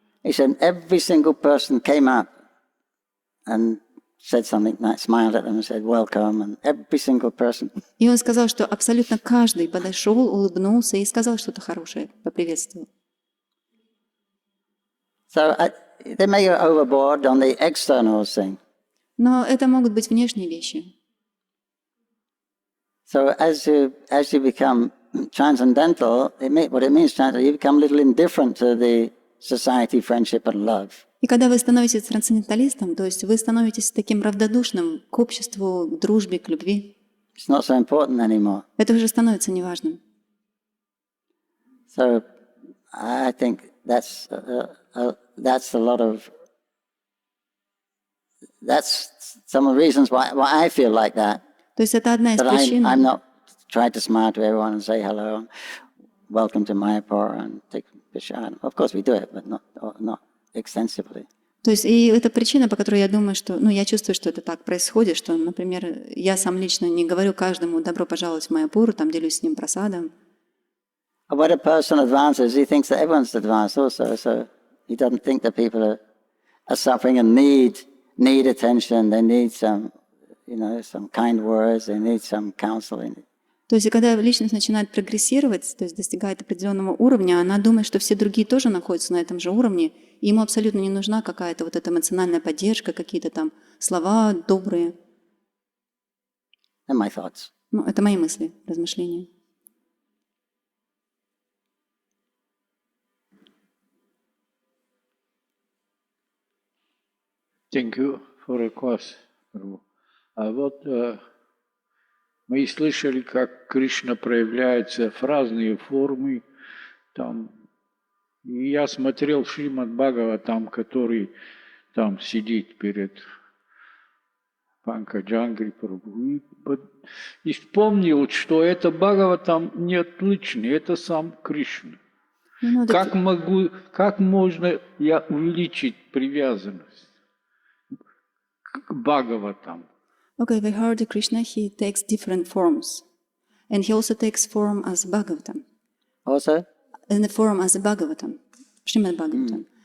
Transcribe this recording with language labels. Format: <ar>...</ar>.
<en>He said, every single person came up and said something, smiled at them and said, welcome, and every single person.</en> <ru>И он сказал, что абсолютно каждый подошел, улыбнулся и сказал что-то хорошее, поприветствовал.</ru> <en>So they may go overboard on the external thing.</en> <ru>Но это могут быть внешние вещи.</ru> <en>So as you become transcendental, what it means transcendental, you become a little indifferent to the society, friendship and love.</en> <ru>И когда вы становитесь трансценденталистом, то есть вы становитесь таким равнодушным к обществу, к дружбе, к любви.</ru> <en>It's not so important anymore.</en> <ru>Это уже становится неважным.</ru> <en>So I think that's a lot of. That's some of the reasons why I feel like that.</en> <ru>То есть это одна из причин.</ru> <en>I'm not trying to smile to everyone and say hello, welcome to Mayapur, and take prashadam. Of course we do it, but not extensively.</en> <ru>То есть, и это причина, по которой я думаю, что, я чувствую, что это так происходит, что, например, я сам лично не говорю каждому «добро пожаловать в Майяпур», там делюсь с ним прасадом.</ru> <en>When a person advances, he thinks that everyone's advanced also, so he doesn't think that people are suffering and need attention, they need some kind words, they need some counseling.</en> <ru>То есть, и когда личность начинает прогрессировать, то есть достигает определенного уровня, она думает, что все другие тоже находятся на этом же уровне, и ему абсолютно не нужна какая-то вот эта эмоциональная поддержка, какие-то там слова добрые.</ru> <en>And my thoughts.</en> <ru>Это мои мысли, размышления.</ru> <en>Thank you for the class, Prabhu.</en> <ru>А вот мы слышали, как Кришна проявляется в разные формы. Там, и я смотрел Шримад Бхагаватам, который там сидит перед Pankajanghri Prabhu, и вспомнил, что это Бхагаватам не отличный, это сам Кришна. Как можно увеличить привязанность к Бхагаватам?</ru> <en>Okay, we heard Krishna, he takes different forms. And he also takes form as Bhagavatam. Also? In the form as Bhagavatam, Shrimad Bhagavatam.</en>